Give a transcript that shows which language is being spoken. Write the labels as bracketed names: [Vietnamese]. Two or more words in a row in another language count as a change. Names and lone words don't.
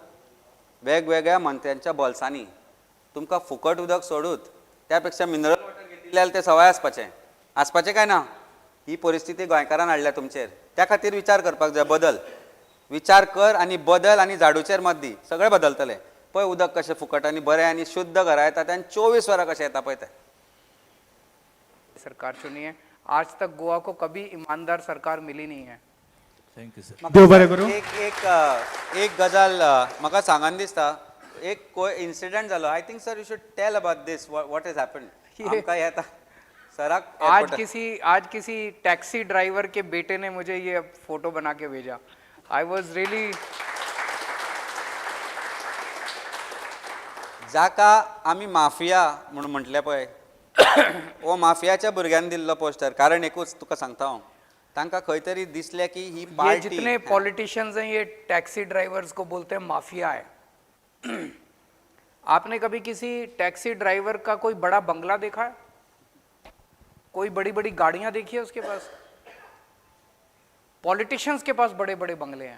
[Konkani] वेगवेगळ्या मंत्र्यांच्या बॉल्सांनी. तुमकां फुकट उदक सोडूत त्या पेक्षा [English] mineral water [Konkani] घेतली जाल्यार ते सवाय आसपाचें काय ना. ही परिस्थिती गोंयकारान हाडल्या तुमचेर. त्या खातीर विचार करपाक जाय. बदल विचार कर आनी बदल आनी झाडूचेर मत दी. सगळें बदलतलें. पळय उदक कशें फुकट आनी बरें आनी शुद्ध घरा येता आनी 24 वरां कशें येता पळय तें. [Hindi] सरकार चुनी है. आज तक गोवा को कभी ईमानदार सरकार मिली नहीं है. [English] thank you sir. [Konkani] देव बरें करूं. एक गजाल म्हाका सांगन दिसता. एक इन्सिडंट जालो. [English] I think sir you should tell about this what is happen. [Konkani] आमकां येता सराक [Hindi] आज किसी [English] taxi driver [Hindi] के बेटे ने मुझे ये फोटो बना के भेजा. [English] I was really. [Konkani] जाका आमी माफिया म्हणून म्हटलें पळय, हो माफियाच्या भुरग्यांनी दिल्लो पोस्टर. कारण एकूच तुका सांगता हांव. तांकां खंय तरी दिसलें की ही [Hindi] ये पार्टी. जितने पॉलिटिशियंस हैं ये [English] taxi drivers [Hindi] को बोलते हैं माफिया है. आपने कभी किसी [English] taxi driver [Hindi] का कोई बड़ा बंगला देखा है? कोई बड़ी बड़ी गाड़ियां देखी है उसके पास? पॉलिटिशियंस के पास बड़े बड़े बंगले हैं.